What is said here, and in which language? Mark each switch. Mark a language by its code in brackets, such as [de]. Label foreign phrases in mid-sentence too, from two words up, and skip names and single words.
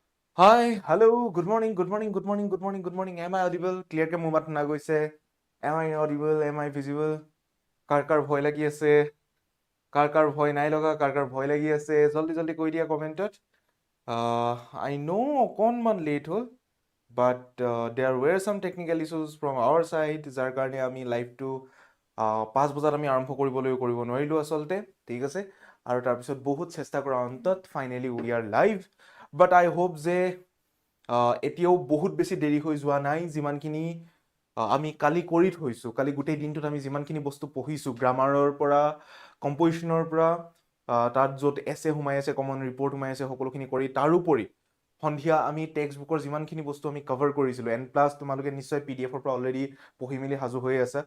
[en] Hi, hello, good morning, good morning, good morning, good morning, good morning. Am I audible? Clear ke [as] মোৰ মাত না গৈছে? [en] Am I audible? Am I visible? [as] কাৰ ভয় লাগি আছে? কাৰ ভয় নাই লগা? কাৰ ভয় লাগি আছে? জলদি কৈ দিয়া কমেণ্টত। [en] I know [as] অকণমান লেট হ'ল, [en] but there were some technical issues from our side, [as] যাৰ কাৰণে আমি লাইভটো 5 বজাত আমি আৰম্ভ কৰিব নোৱাৰিলোঁ আচলতে, ঠিক আছে? আৰু তাৰপিছত বহুত চেষ্টা কৰাৰ অন্তত [en] finally we are live, but I hope [as] যে এতিয়াও বহুত বেছি দেৰি হৈ যোৱা নাই, যিমানখিনি আমি কালি কৰি থৈছোঁ। কালি গোটেই দিনটোত আমি যিমানখিনি বস্তু পঢ়িছোঁ, গ্ৰামাৰৰ পৰা কম্পজিশ্যনৰ পৰা তাত য'ত এছে সোমাই আছে, [en] common report [as] সোমাই আছে, সকলোখিনি কৰি তাৰোপৰি সন্ধিয়া আমি [en] text book [as] যিমানখিনি বস্তু আমি কভাৰ কৰিছিলোঁ, [en] and plus [as] তোমালোকে নিশ্চয় PDF ৰ পৰা অলৰেডি পঢ়ি মেলি সাজু হৈ আছে।